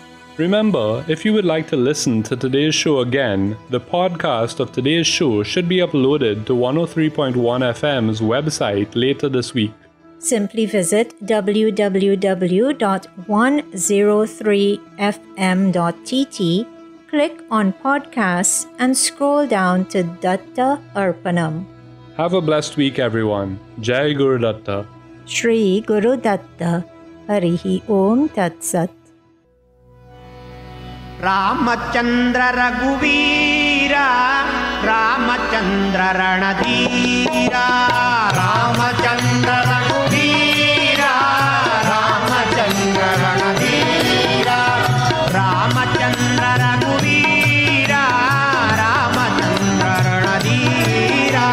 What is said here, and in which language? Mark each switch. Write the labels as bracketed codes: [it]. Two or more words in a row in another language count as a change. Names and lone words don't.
[en] Remember, if you would like to listen to today's show again, the podcast of today's show should be uploaded to 103.1 FM's website later this week. Simply visit www.103fm.tt, click on podcasts, and scroll down to Datta Arpanam. Have a blessed week, everyone. [sa] जय गुरु दत्त. श्री गुरु दत्त। हरिः ॐ तत् सत्. ರಾಮಚಂದ್ರ ರಘುವೀರ ರಾಮಚಂದ್ರ ರಣಧೀರ ರಾಮಚಂದ್ರ ರಘುವೀರ ರಾಮಚಂದ್ರ ರಣಧೀರ ರಾಮಚಂದ್ರ ರಘುವೀರ ರಾಮಚಂದ್ರ ರಣಧೀರ